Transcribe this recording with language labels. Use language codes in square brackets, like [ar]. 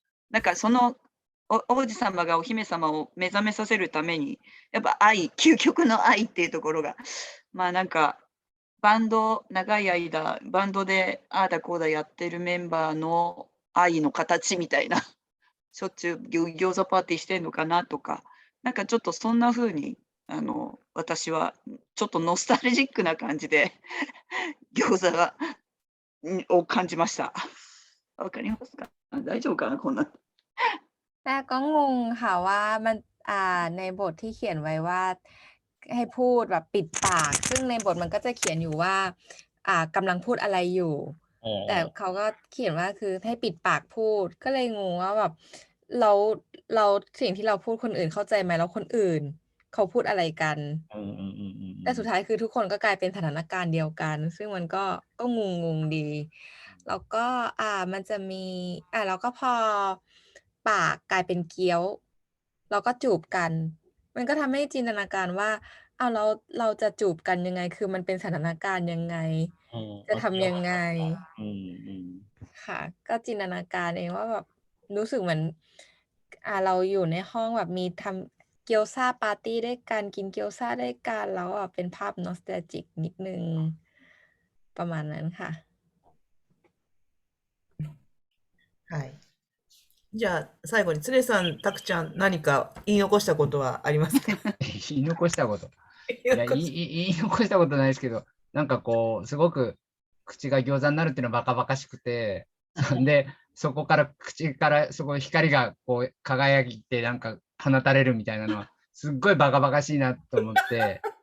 [ja] なんかその王子様がお姫様を目覚めさせるためにやっぱ究極の愛っていうところがまあなんか長い間バンドでああだこうだやってるメンバーの愛の形みたいなしょっちゅう餃子パーティーしてんのかなとかなんかちょっとそんな風に私はちょっとノスタルジックな感じで餃子を感じました。わかりますか？大丈夫かなこんな。 [th] แต่ก็งงค่ะว่ามันในบทที่เขียนไว้ว่าให้พูดแบบปิดปากซึ่งในบทมันก็จะเขียนอยู่ว่ากำลังพูดอะไรอยู่แต่เขาก็เขียนว่าคือให้ปิดปากพูดก็เลยงงว่าแบบเราสิ่งที่เราพูดคนอื่นเข้าใจไหมแล้วคนอื่นเขาพูดอะไรกัน แต่สุดท้ายคือทุกคนก็กลายเป็นสถานการณ์เดียวกันซึ่งมันก็งงดีแล้วก็มันจะมีแล้วก็พอปากกลายเป็นเกี๊ยวแล้วก็จูบกันมันก็ทำให้จินตนาการว่า เอาเราจะจูบกันยังไงคือมันเป็นสถานการณ์ยังไง จะ โอเค ทำยังไง อืม ค่ะ ก็จินตนาการเองว่าแบบรู้สึกเหมือนเราอยู่ในห้องแบบมีทำเกี๊ยวซ่าปาร์ตี้ด้วยกันกินเกี๊ยวซ่าด้วยกันแล้วเป็นภาพนอสตาจิกนิดนึง ประมาณนั้นค่ะ [ja] はい。じゃあ、最後に、つれさん、たくちゃん、何か言い残したことはありますか？言い残したこと。言いいや、残し言い残したことないですけど、なんかこう、すごく口が餃子になるっていうのはバカバカしくて、で、そこから口からすごい光がこう輝いてなんか放たれるみたいなのは、すっごいバカバカしいなと思って、